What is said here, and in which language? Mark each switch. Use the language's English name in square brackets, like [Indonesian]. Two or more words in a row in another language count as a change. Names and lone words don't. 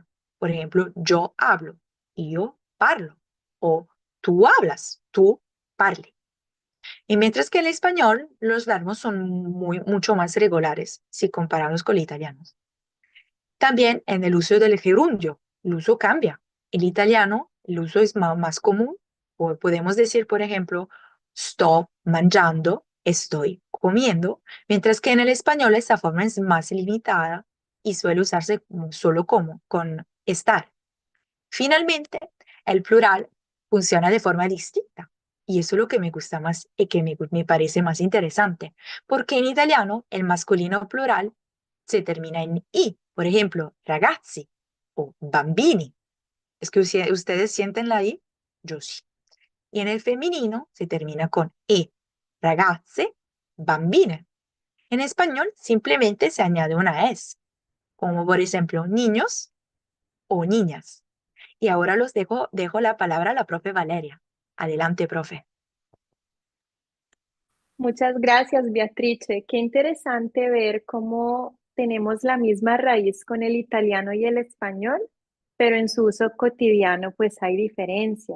[Spanish] Por ejemplo, yo hablo, yo parlo, o tú hablas, tú parli. Y mientras que en el español los verbos son mucho más regulares si comparamos con el italiano. También en el uso del gerundio, el uso cambia. En italiano el uso es más común, o podemos decir, por ejemplo, [Italian] sto mangiando, [Spanish] estoy comiendo, mientras que en el español esta forma es más limitada y suele usarse solo con estar. Finalmente, el plural funciona de forma distinta. Y eso es lo que me gusta más y que me parece más interesante, porque en italiano el masculino plural se termina en i, por ejemplo, [Italian] ragazzi o bambini. [Spanish] ¿Es que ustedes sienten la i? Yo sí. Y en el femenino se termina con e, [Italian] ragazze, bambine. [Spanish] En español simplemente se añade una s, como por ejemplo niños o niñas. Y ahora dejo la palabra a la profe Valeria. Adelante, profe. Muchas gracias, Beatrice. Qué interesante ver cómo tenemos la misma raíz con el italiano y el español, pero en su uso cotidiano pues hay diferencias.